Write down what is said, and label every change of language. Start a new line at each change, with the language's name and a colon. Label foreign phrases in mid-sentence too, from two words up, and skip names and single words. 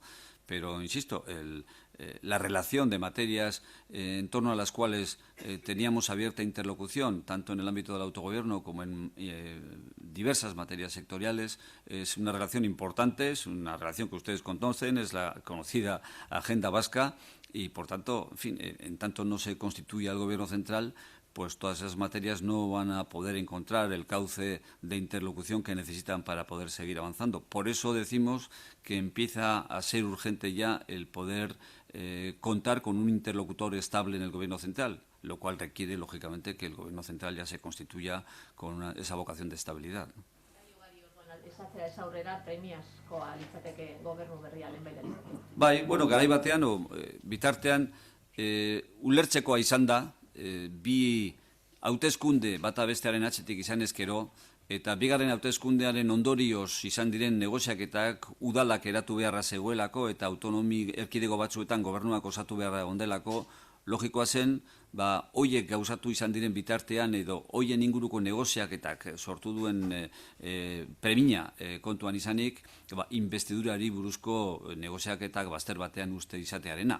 Spanish: Pero, insisto, la relación de materias en torno a las cuales teníamos abierta interlocución, tanto en el ámbito del autogobierno como en diversas materias sectoriales, es una relación importante, es una relación que ustedes conocen, es la conocida Agenda Vasca y, por tanto, en fin, en tanto no se constituya el Gobierno central, pues todas esas materias no van a poder encontrar el cauce de interlocución que necesitan para poder seguir avanzando. Por eso decimos que empieza a ser urgente ya el poder contar con un interlocutor estable en el Gobierno central, lo cual requiere, lógicamente, que el Gobierno central ya se constituya con esa vocación de estabilidad, ¿no?
Basque: Bai, bueno, garai batean, bitartean, ulertzekoa izan da, bi hauteskunde bata bestearen atzetik izan ezkero, eta bigarren hauteskundearen ondorioz izan diren negoziaketak udalak eratu beharra zegoelako eta autonomi erkidego batzuetan gobernuak osatu beharra ondelako, logikoa zen, hoiek gauzatu izan diren bitartean edo hoien inguruko negoziaketak sortu duen premia kontuan izanik, investidurari buruzko negoziaketak bazter batean uste izatearena.